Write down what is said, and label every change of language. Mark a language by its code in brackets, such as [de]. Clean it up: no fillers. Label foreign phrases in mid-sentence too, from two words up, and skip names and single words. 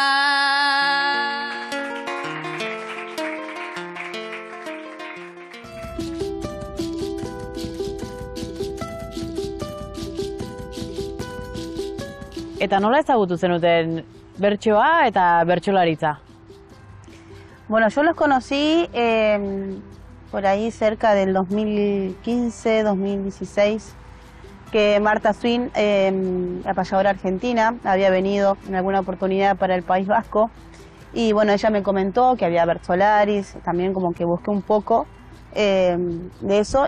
[eu] Eta nola ezagutu zenuten bertsoa eta bertsolaritza? [es] Bueno, yo los conocí por ahí cerca del 2015, 2016, que Marta Swin, la payadora argentina, había venido en alguna oportunidad para el País Vasco. Y bueno, ella me comentó que había Bertsolaris, también como que busqué un poco de eso.